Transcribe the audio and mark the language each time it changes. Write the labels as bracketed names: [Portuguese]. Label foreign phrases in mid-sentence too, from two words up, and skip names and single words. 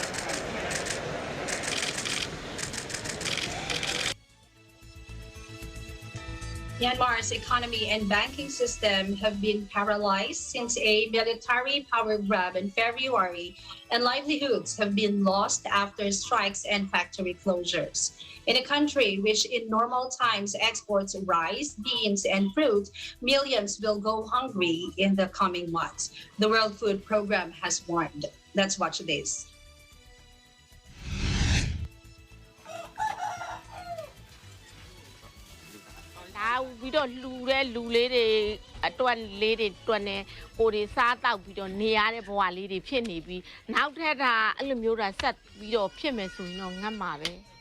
[English] Myanmar's economy and banking system have been paralyzed since a military power grab in February, and livelihoods have been lost after strikes and factory closures. In a country which in normal times exports rice, beans, and fruit, millions will go hungry in the coming months. The World Food Program has warned. Let's watch this. [Burmese] ပြီးတော့လူတဲ့လူလေးတွေအတွက်လေးတွေတွက်နေကိုတွေစားတောက်ပြီးတော့နေရတဲ့ဘဝလေးတွေဖြစ်နေပြီးနောက်ထပ်ဒါအဲ့လိုမျိုးတာဆက်ပြီးတော့ဖြစ်မယ်ဆိုရင်တော့ငတ်မှာပဲ